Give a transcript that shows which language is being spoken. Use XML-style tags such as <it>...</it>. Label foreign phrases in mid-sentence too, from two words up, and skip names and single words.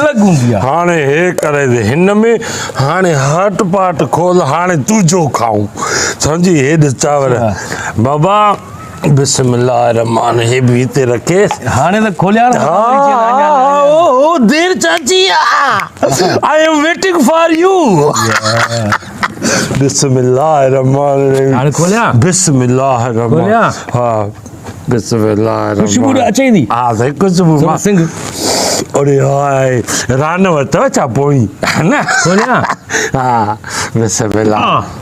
<sd>अलॻि हूंदी आहे हाणे हे करे दे हिन में हाणे हट पाट खोल हाणे तुंहिंजो खाऊं सम्झी हे ॾिस चांवर बाबा</sd> <ar>بسم الله رحمن</ar> <sd>हे बि हिते रखे हाणे त खोलिया न</sd> <en>ओ देर चाची I am waiting for you</en> <ar>بسم الله رحمن</ar> <sd>हाणे खोलिया</sd> <ar>بسم الله رحمن</ar> <sd>खोलिया? हा बिस्मिल्लाह ख़ुशबू त अचे थी हा साईं ख़ुशबू थोरो सिंग अरे हाय रान वरितव छा पोइ न खोलिया हा बिस्मिल्लाह</sd>